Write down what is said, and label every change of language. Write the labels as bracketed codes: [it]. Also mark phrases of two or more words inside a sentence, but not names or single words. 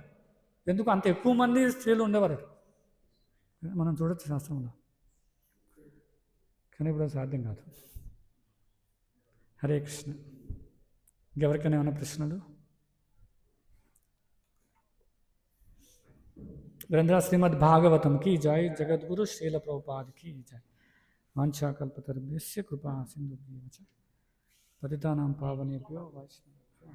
[te] ఎందుకు అంత ఎక్కువ మంది స్త్రీలు ఉండేవారు మనం చూడొచ్చు శాస్త్రంలో. కానీ ఇప్పుడు సాధ్యం కాదు. హరే కృష్ణ. ఇంకెవరికైనా ఏమైనా ప్రశ్నలు? [hi] గ్రంథ శ్రీమద్ భాగవతం की जय, जगद्गुरु श्रील प्रभुपाद की जय. [sa] वाञ्छाकल्पतरुभ्यश्च कृपा सिन्धुभ्यश्च पतितानां पावनेभ्यो वैष्णवेभ्यो